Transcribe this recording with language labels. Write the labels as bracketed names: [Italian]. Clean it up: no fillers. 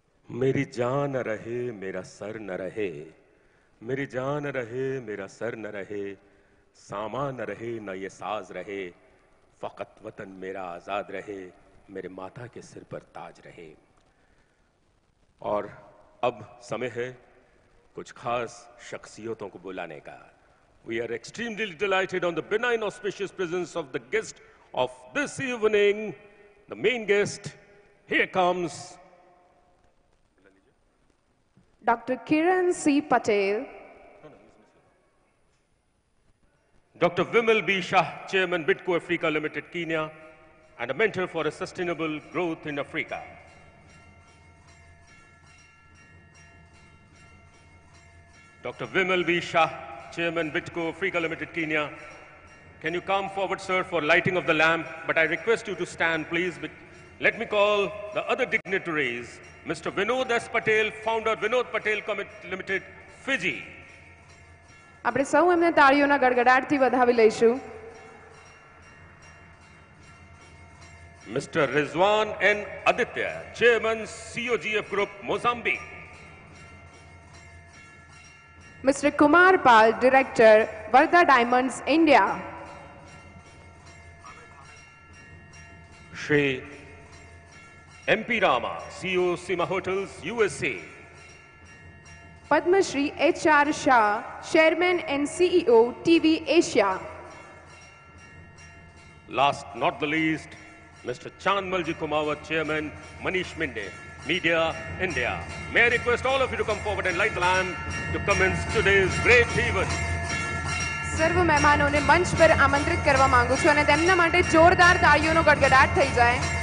[Hindi] मेरी जान न रहे मेरा सर न रहे, मेरी जान रहे मेरा सर न रहे, सामान न रहे न ये साज रहे, फकत वतन मेरा आजाद रहे, मेरे माता के सिर पर ताज रहे। और अब समय है कुछ खास शख्सियतों को बुलाने का। [English] We are extremely delighted on the benign auspicious presence of the guest of this evening, the main guest. Here comes Dr. Kiran C. Patel, Dr. Vimal B. Shah, Chairman Bitco Africa Limited, Kenya, and a mentor for a sustainable growth in Africa. Dr. Vimal B. Shah, Chairman Bitco Africa Limited, Kenya. Can you come forward, sir, for lighting of the lamp? But I request you to stand, please. Let me call the other dignitaries. Mr. Vinod S. Patel, founder Vinod Patel Limited, Fiji. [Gujarati] આપણે સૌ એમને તાળીઓના ગડગડાટથી વધાવી લઈશું। [English] Mr. Rizwan N. Aditya, Chairman COGF Group, Mozambique. Mr. Kumar Pal, Director, Varda Diamonds, India. Shri MP Rama, CEO Sima Hotels, USA. Padma Shri H.R. Shah, Chairman and CEO, TV Asia. Last not the least, Mr. Chandmalji Kumawat, Chairman, Manish Minde, Media, India. May I request all of you to come forward and light the lamp to commence today's great event. [Gujarati] સર્વ મહેમાનોને મંચ પર આમંત્રિત કરવા માંગુ છું અને તેમના માટે જોરદાર તાળીઓનો ગડગડાટ થઈ જાય.